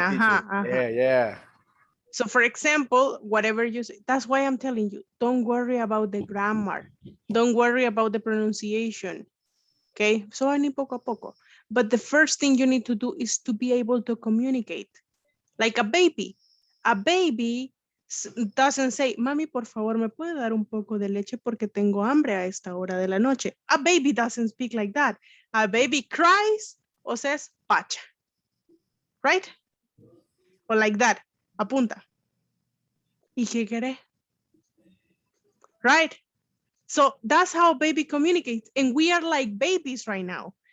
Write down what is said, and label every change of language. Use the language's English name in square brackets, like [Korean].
[English] Ajá. Yeah. So for example, whatever you say, that's why I'm telling you, don't worry about the grammar. Don't worry about the pronunciation. Okay, so [Spanish] ni poco a poco. [English] But the first thing you need to do is to be able to communicate. Like a baby. A baby doesn't say, [Spanish] mami, por favor, ¿me puede dar un poco de leche porque tengo hambre a esta hora de la noche? [English] A baby doesn't speak like that. A baby cries or says, pacha. Right? Or like that. [Spanish] Apunta. ¿Y qué querés? [English] Right? So that's how baby communicates. And we are like babies right now.